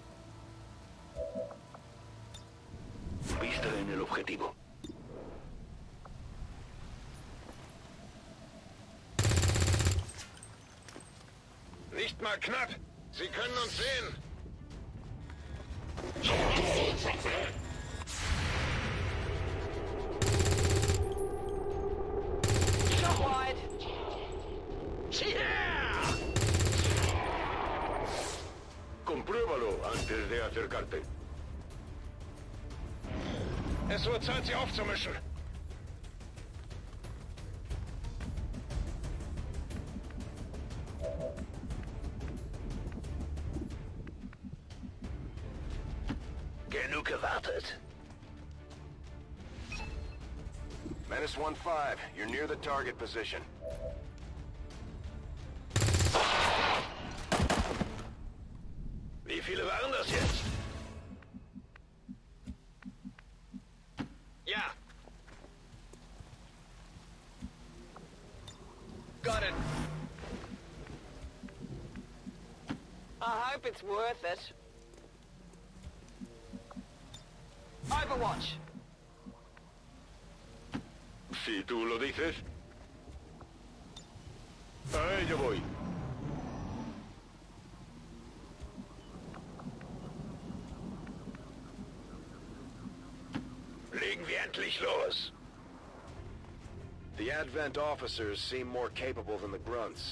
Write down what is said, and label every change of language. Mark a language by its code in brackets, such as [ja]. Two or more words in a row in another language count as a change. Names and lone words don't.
[es] Vista en el objetivo. [de] Nicht mal knapp! Sie können uns sehen! [en] Shot wide. Yeah! [es] Compruébalo antes de acercarte. [de] Es wird Zeit, sie aufzumischen. Genug gewartet. [en] Menace 1-5, you're near the target position. [de] Wie viele waren das jetzt? Ja. [en] Got it. I hope it's worth it. Overwatch. [es] Si tú lo dices. A ello voy. [de] Legen wir endlich los. [en] The Advent officers seem more capable than the grunts.